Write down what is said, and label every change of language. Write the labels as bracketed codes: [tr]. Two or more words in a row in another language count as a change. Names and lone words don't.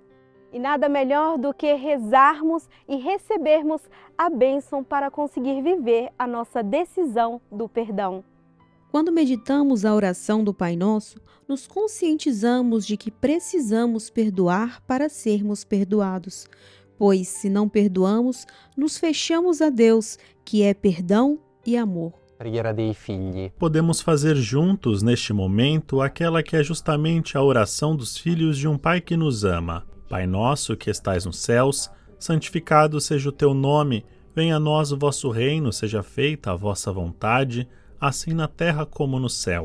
[pt] E nada melhor do que rezarmos e recebermos a bênção para conseguir viver a nossa decisão do perdão. Quando meditamos a oração do Pai Nosso, nos conscientizamos de que precisamos perdoar para sermos perdoados, pois se não perdoamos, nos fechamos a Deus, que é perdão e amor. [it] Preghiera dei figli. [pt] Podemos fazer juntos, neste momento, aquela que é justamente a oração dos filhos de um Pai que nos ama. Pai nosso que estais nos céus, santificado seja o teu nome, venha a nós o vosso reino, seja feita a vossa vontade, assim na terra como no céu.